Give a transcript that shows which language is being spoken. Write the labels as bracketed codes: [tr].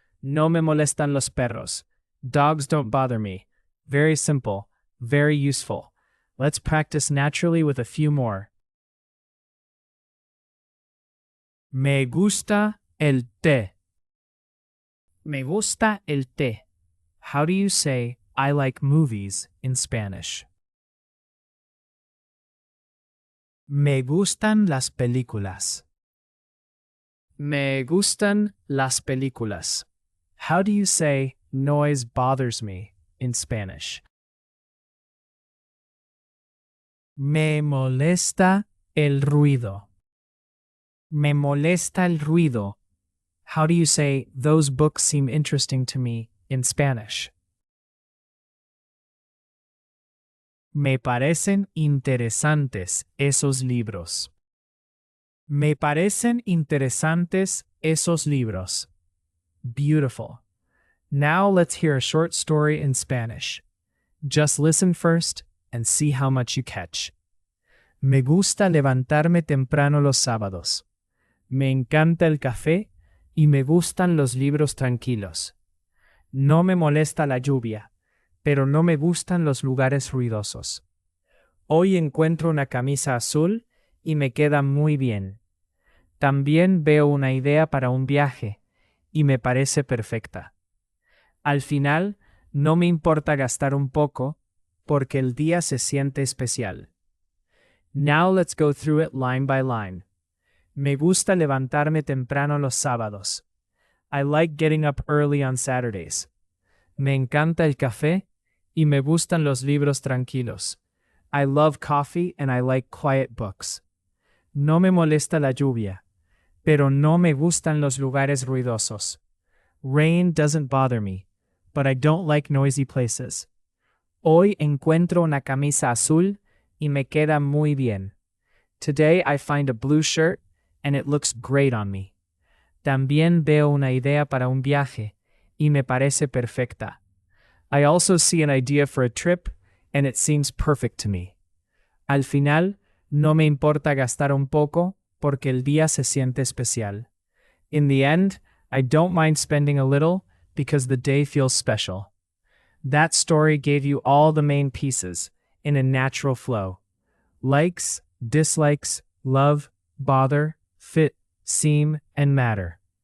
[es] No me molestan los perros. [en] Dogs don't bother me. Very simple, very useful. Let's practice naturally with a few more. [es] Me gusta el té. Me gusta el té. [en] How do you say I like movies in Spanish? [es] Me gustan las películas. Me gustan las películas. [en] How do you say noise bothers me in Spanish? [es] Me molesta el ruido. Me molesta el ruido. [en] How do you say those books seem interesting to me in Spanish? [es] Me parecen interesantes esos libros. Me parecen interesantes esos libros. [en] Beautiful. Now let's hear a short story in Spanish. Just listen first and see how much you catch. [es] Me gusta levantarme temprano los sábados. Me encanta el café y me gustan los libros tranquilos. No me molesta la lluvia, pero no me gustan los lugares ruidosos. Hoy encuentro una camisa azul y me queda muy bien. También veo una idea para un viaje y me parece perfecta. Al final, no me importa gastar un poco porque el día se siente especial. [en] Now let's go through it line by line. [es] Me gusta levantarme temprano los sábados. [en] I like getting up early on Saturdays. [es] Me encanta el café y me gustan los libros tranquilos. [en] I love coffee and I like quiet books. [es] No me molesta la lluvia, pero no me gustan los lugares ruidosos. [en] Rain doesn't bother me, but I don't like noisy places. [es] Hoy encuentro una camisa azul y me queda muy bien. [en] Today I find a blue shirt and it looks great on me. [es] También veo una idea para un viaje y me parece perfecta. [en] I also see an idea for a trip and it seems perfect to me. [es] Al final, no me importa gastar un poco porque el día se siente especial. [en] In the end, I don't mind spending a little because the day feels special. That story gave you all the main pieces in a natural flow. Likes, dislikes, love, bother, fit, seem, and matter.